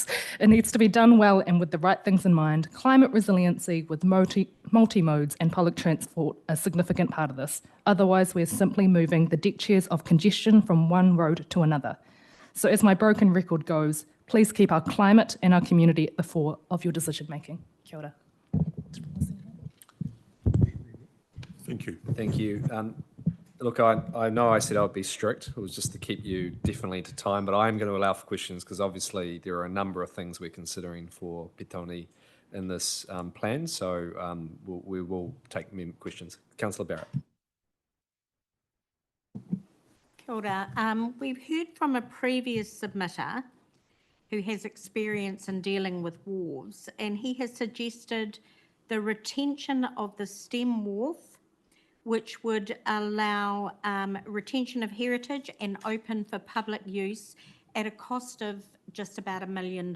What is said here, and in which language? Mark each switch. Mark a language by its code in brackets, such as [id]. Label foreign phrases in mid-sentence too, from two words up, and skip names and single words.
[en] It needs to be done well and with the right things in mind. Climate resiliency with multi-modes and public transport a significant part of this. Otherwise, we're simply moving the deck chairs of congestion from one road to another. So as my broken record goes, Please keep our climate and our community at the fore of your decision-making. [mi] Kia ora. [en] Thank you. Thank you. Look, I know I said I would be strict. It was just to keep you definitely to time, but I am going to allow for questions because obviously there are a number of things we're considering for Petone in this plan. So we will take questions. Councillor Barrett. [mi] Kia ora. [en] We've heard from a previous submitter who has experience in dealing with wharves, and he has suggested the retention of the stem wharf, which would allow retention of heritage and open for public use at a cost of just about $1 million.